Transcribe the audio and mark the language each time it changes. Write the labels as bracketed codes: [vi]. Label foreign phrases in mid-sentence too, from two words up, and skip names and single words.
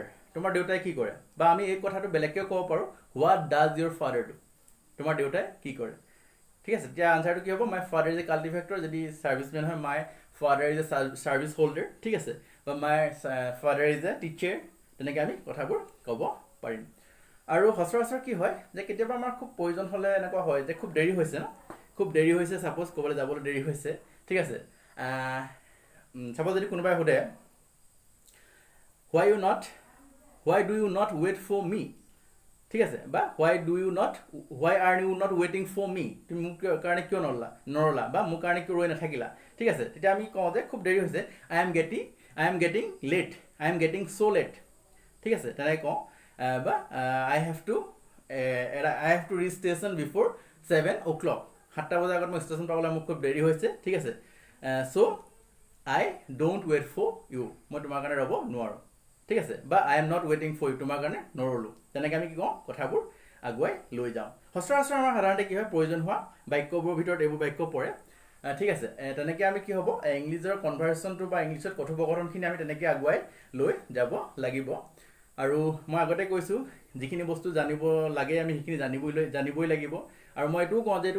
[as] তোমাৰ দেউতাই কি কৰে বা আমি এই কথাটো বেলেগকৈ ক'ব পাৰোঁ [en] What does your father do [as] তোমাৰ দেউতাই কি কৰে ঠিক আছে তেতিয়া আনসাৰটো কি হ'ব [en] My father is a cultivator [as] যদি ছাৰ্ভিচমেন হয় [en] My father is a service holder [as] ঠিক আছে বা [en] My father is a teacher [as] তেনেকৈ আমি কথাবোৰ ক'ব পাৰিম আৰু সচৰাচৰ কি হয় যে কেতিয়াবা আমাৰ খুব প্ৰয়োজন হ'লে এনেকুৱা হয় যে খুব দেৰি হৈছে ন খুব দেৰি হৈছে ছাপোজ ক'বলৈ যাবলৈ দেৰি হৈছে ঠিক আছে ছাপোজ যদি কোনোবাই সোধে [en] why do you not wait for me [as] ঠিক আছে বা [en] why are you not waiting for me [as] তুমি মোক কাৰণে কিয় নৰলা বা মোৰ কাৰণে কিয় ৰৈ নাথাকিলা ঠিক আছে তেতিয়া আমি কওঁ যে খুব দেৰি হৈছে [en] I am getting late I am getting so late [as] ঠিক আছে তেনেকৈ কওঁ বা [en] I have to reach station before 7 o'clock [as] 7টা বজাৰ আগত মই ষ্টেচন পাবলৈ মোক খুব দেৰি হৈছে ঠিক আছে [en] so I don't wait for you [as] মই তোমাৰ কাৰণে ৰ'ব নোৱাৰোঁ ঠিক আছে বা [en] I am not waiting for you [as] তোমাৰ কাৰণে নৰলো তেনেকৈ আমি কি কওঁ কথাবোৰ আগুৱাই লৈ যাওঁ সচৰাচৰ আমাৰ সাধাৰণতে কি হয় প্ৰয়োজন হোৱা বাক্যবোৰৰ ভিতৰত এইবোৰ বাক্য পৰে ঠিক আছে তেনেকৈ আমি কি হ'ব ইংলিছৰ কনভাৰ্চেশ্যনটো বা ইংলিছত কথোপকথনখিনি আমি তেনেকৈ আগুৱাই লৈ যাব লাগিব আৰু মই আগতে কৈছোঁ যিখিনি বস্তু জানিব লাগে আমি সেইখিনি জানিবই লাগিব আৰু মই এইটোও কওঁ যে এইটো